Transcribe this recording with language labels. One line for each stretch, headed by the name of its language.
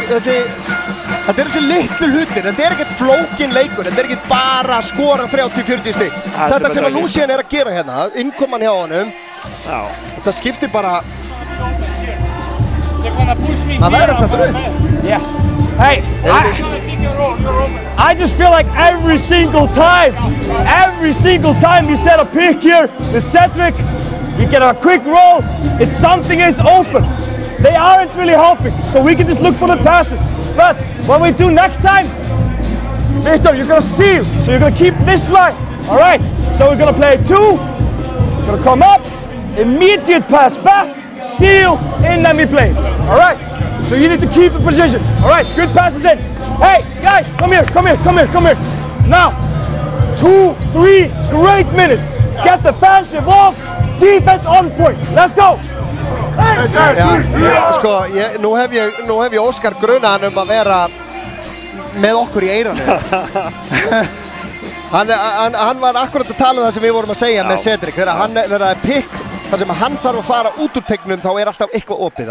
Icelandic: Þetta eru þessi litlu hlutir, þetta er ekkert flókin leikur, þetta er ekkert bara að skora 30-40 stig. Þetta sem að Lucien er að gera hérna, innkoman hjá honum, þetta skiptir bara að veðrast þetta upp.
English: Hey, I just feel like every single time you set a pick here with Cedric, you get a quick roll, it's something is open. They aren't really helping, so we can just look for the passes. But what we do next time, Victor, you're gonna seal, so you're gonna keep this line. All right, so we're gonna play 2, we're gonna come up, immediate pass back, seal, and then we play. All right. So you need to keep the position. All right, good passes in. Hey, guys, come here. Now, 2-3 great minutes. Get the fans involved, defense on point. Let's go.
Icelandic: Sko, nú hef ég Óskar grunaðan að vera með okkur í eyranu. Hann var akkurat að tala það sem við vorum að segja með Cedric. Þegar hann verðaði pick, þar sem hann þarf að fara út úr tegnum, þá er alltaf eitthvað opið.